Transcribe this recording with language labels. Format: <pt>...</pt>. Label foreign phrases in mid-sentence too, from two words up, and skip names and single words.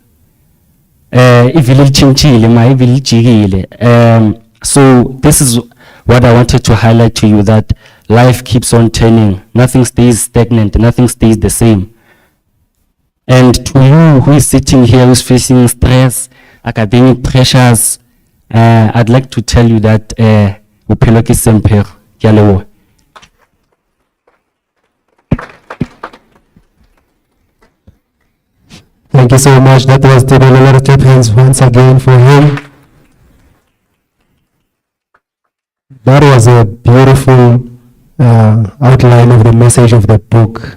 <en>So this is what I wanted to highlight to you, that life keeps on turning. Nothing stays stagnant. Nothing stays the same. And to you who is sitting here, who is facing stress, academic pressures, I'd like to tell you that</en> <st>bophelo ke semphego. Ke a leboha.</st> <en>Thank you so much. That was Tebelelo. Clap hands once again for him. That was a beautiful outline of the message of the book.</en>